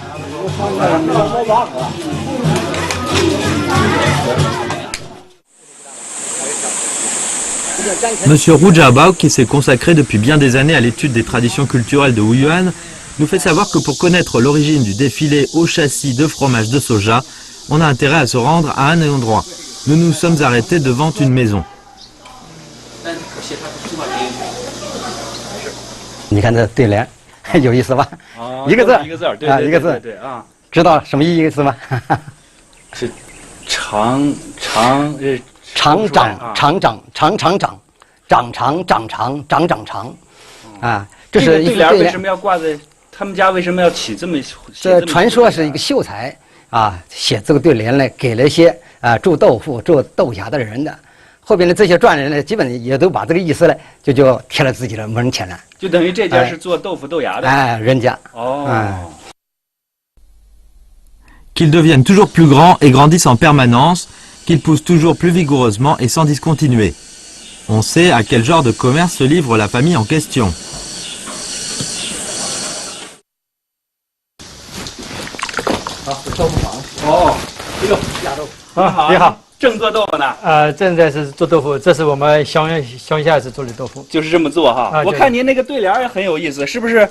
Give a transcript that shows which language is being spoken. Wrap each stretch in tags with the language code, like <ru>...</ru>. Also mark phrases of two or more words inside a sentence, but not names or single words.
<fr>Monsieur Ru Jiabao, qui s'est consacré depuis bien des années à l'étude des traditions culturelles de Wuyuan, nous fait savoir que pour connaître l'origine du défilé au châssis de fromage de soja, on a intérêt à se rendre à un endroit. Nous nous sommes arrêtés devant une maison.</fr> <zh>你看这对联，有意思吧？哦，一个字一个字儿，对啊，对一个字，对啊，知道什么意思吗？是长长长长啊长长长长长，长长长长长长长，啊，这这个是一对联为什个对联。么要挂在他们家？为什么要起这么？这传说是一个秀才啊，写这个对联呢，给了一些种豆腐、种豆芽的人的。后边的这些赚人呢，基本也都把这个意思呢，就贴了自己的门前了。就等于这家是做豆腐豆芽的。哎，人家哦。</zh> <fr>Qu'ils deviennent toujours plus grands et grandissent en permanence, qu'ils poussent toujours plus vigoureusement et sans discontinuer. On sait à quel genre de commerce se livre la famille en question.</fr> <zh>哦，哎呦，啊，你好，正做豆腐呢。正在是做豆腐，这是我们乡下是做的豆腐。就是这么做哈。啊我看您那个对联也很有意思，是不是？</zh>